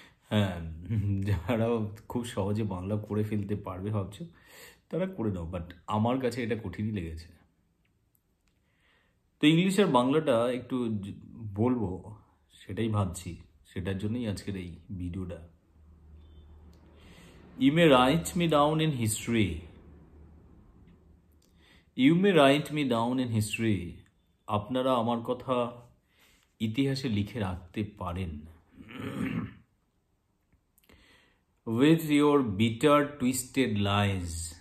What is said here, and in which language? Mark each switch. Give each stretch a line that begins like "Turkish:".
Bangla: হ্যাঁ, যারা খুব সহজে বাংলা করে ফেলতে পারবে ভাবছো তারা করে নাও, বাট আমার কাছে এটা কঠিনই লেগেছে। তো ইংলিশ আর বাংলাটা একটু বলবো সেটাই ভাবছি, সেটার জন্যই আজকের এই ভিডিওটা।
English: You may write me down in history. You may write me down in history.
Bangla: আপনারা আমার কথা ইতিহাসে লিখে রাখতে পারেন।
English: With your bitter twisted lies.